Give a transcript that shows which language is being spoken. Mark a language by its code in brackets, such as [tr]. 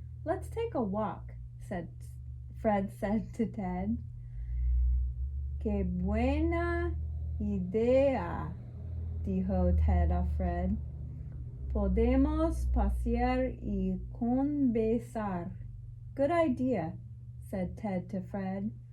[en] Let's take a walk, Fred said to Ted. [es] Qué buena idea, dijo Ted a Fred. Podemos pasear y conversar. [en] Good idea, said Ted to Fred.